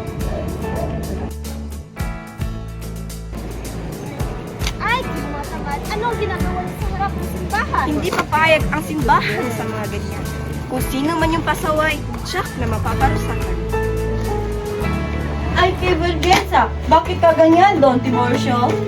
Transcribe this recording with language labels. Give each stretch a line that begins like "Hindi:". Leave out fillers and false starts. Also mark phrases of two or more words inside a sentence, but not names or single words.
Filipino: Ay, kung mga tamad, anong ginagawa niyo sa harap ng simbahan? Hindi papayag ang simbahan sa mga ganyan. Kung sino man yung pasaway, siya na mapaparusahan. Ay,
Spanish: que vergüenza!
Filipino: Bakit ka ganyan, Don Tiburcio?